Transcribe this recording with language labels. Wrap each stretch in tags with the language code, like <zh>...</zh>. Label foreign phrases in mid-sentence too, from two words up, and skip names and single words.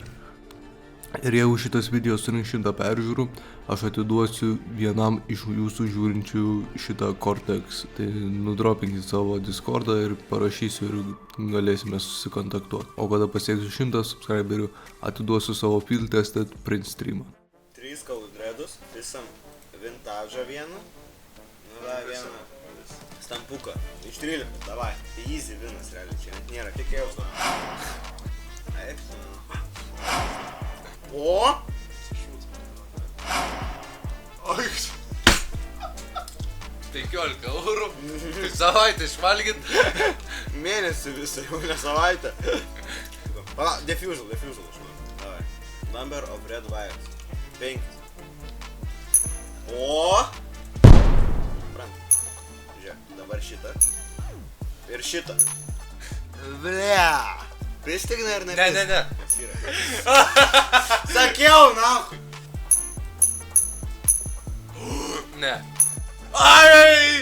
<lt>Ir jeigu šitas video surinks 100 peržiūrų, aš atiduosiu vienam iš jūsų žiūrinčių šitą Cortex. Tai nudropinkit savo Discordą ir parašysiu ir galėsime susikontaktuoti. O kada pasieksiu 100 subscriberių, atiduosiu savo</lt> <en>field tested</en> <lt>print streamą. 3 kaudredus, visam vintažą vieną.</lt> <ru>Nu da,</ru> <lt>vieną stampuką. Iš 13, davai. Easy vinas, realiai, čia net nėra. Tikėjaus. O! Oi. 15 eurų. Savaitę išvalgyt. Mėnesį visą, jau ne savaitę. Pala, defusal, aš manau. Davai.</lt> <en>Number of red wires. 5.</en> <lt>O! Prant. Žiūrėk, dabar šitą. Ir šitą. Blea! Pristigna ar ne? Ne. Sakiau, nahui! Ne. Ai!</lt>